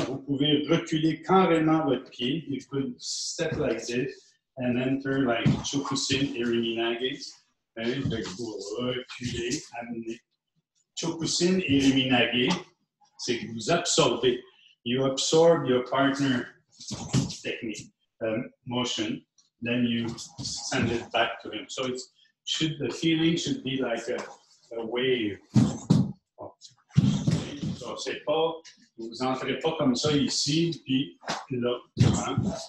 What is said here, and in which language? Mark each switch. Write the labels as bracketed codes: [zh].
[fr] Vous pouvez reculer carrément votre pied. [en] You could step like this and enter like Chokusin Iriminage. [fr] Vous reculez, amenez. Chokusin Iriminage, c'est que vous absorbez. [en] You absorb your partner technique, motion, then you send it back to him. So the feeling should be like a wave. [fr] So c'est pas, vous n'entrez pas comme ça ici, puis là, hein?